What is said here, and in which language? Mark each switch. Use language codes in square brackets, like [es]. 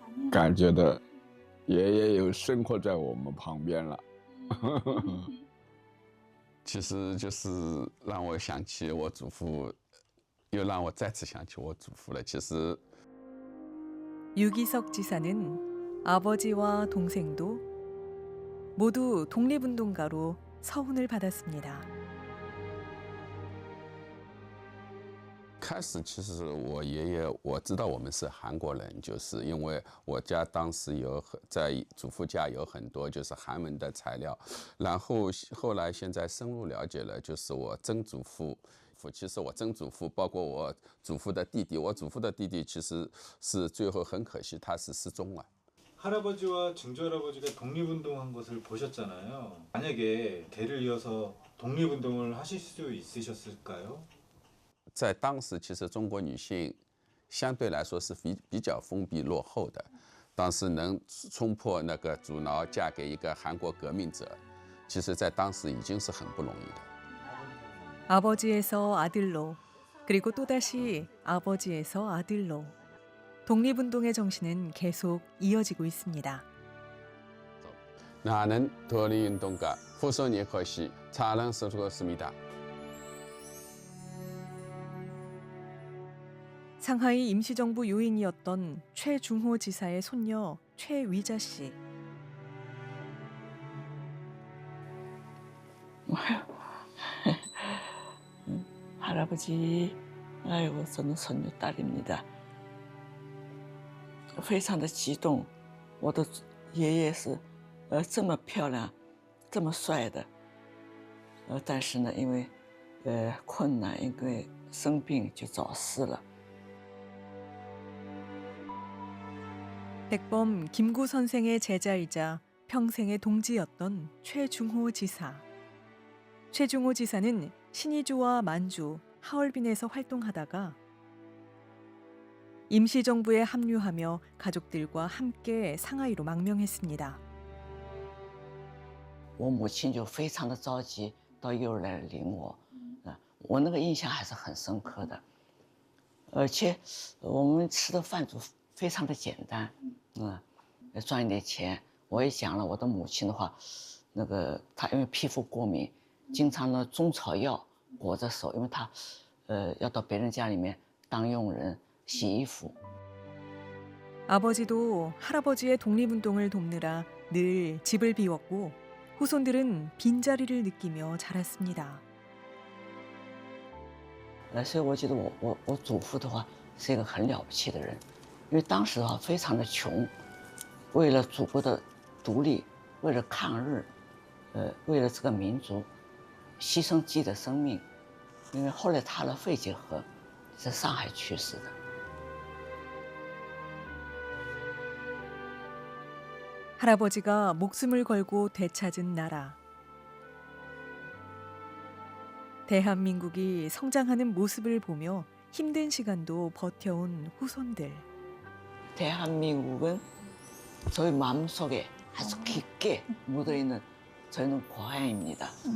[zh] 感觉到爷爷又生活在我们旁边了。其实就是让我想起我祖父，又让我再次想起我祖父了。其实 [ko] 유기석 지사는 아버지와 동생도 모두 독립운동가로 서훈을 받았습니다. [zh] 开始其实我爷爷，我知道我们是韩国人，就是因为我家当时在祖父家有很多就是韩文的材料，然后后来现在深入了解了，就是我曾祖父，其实我曾祖父包括我祖父的弟弟，我祖父的弟弟其实是最后很可惜他是失踪了。 [ko] 할아버지와 증조할아버지가 독립운동한 것을 보셨잖아요. 만약에 대를 이어서 독립운동을 하실 수 있으셨을까요? [zh] 在当时，其实中国女性相对来说是比较封闭落后的，当时能冲破那个阻挠，嫁给一个韩国革命者，其实在当时已经是很不容易的。 [ko] 아버지에서 아들로, 그리고 또다시 아버지에서 아들로 독립운동의 정신은 계속 이어지고 있습니다. 나는 독립운동가 후손의 것이 자랑스럽습니다. 상하이 임시정부 요인이었던 최중호 지사의 손녀 최위자 씨. 할아버지, 아이고 저는 손녀 딸입니다. [zh] 非常的激动，我的爷爷是这么漂亮，这么帅的，但是呢，因为困难，因为生病就早逝了。 [ko] 백범 김구 선생의 제자이자 평생의 동지였던 최중호 지사. 최중호 지사는 신의주와 만주, 하얼빈에서 활동하다가 임시정부에 합류하며 가족들과 함께 상하이로 망명했습니다. [zh] 我母亲就非常的着急到幼儿来领我，我那个印象还是很深刻的，而且我们吃的饭就非常的简单，赚一点钱。我也讲了我的母亲的话，那个她因为皮肤过敏，经常呢中草药裹着手，因为她要到别人家里面当佣人洗衣服。 [ko] 아버지도 할아버지의 독립운동을 돕느라 늘 집을 비웠고 후손들은 빈자리를 느끼며 자랐습니다. [zh] 所以我觉得我祖父的话是一个很了不起的人，因为当时的话非常的穷，为了祖国的独立，为了抗日，为了这个民族，牺牲自己的生命。因为后来他的肺结核，在上海去世的。 [ko] 할아버지가 목숨을 걸고 되찾은 나라. 대한민국이 성장하는 모습을 보며 힘든 시간도 버텨온 후손들. 대한민국은 저희 마음속에 아주 깊게 묻어있는 저희는 고향입니다.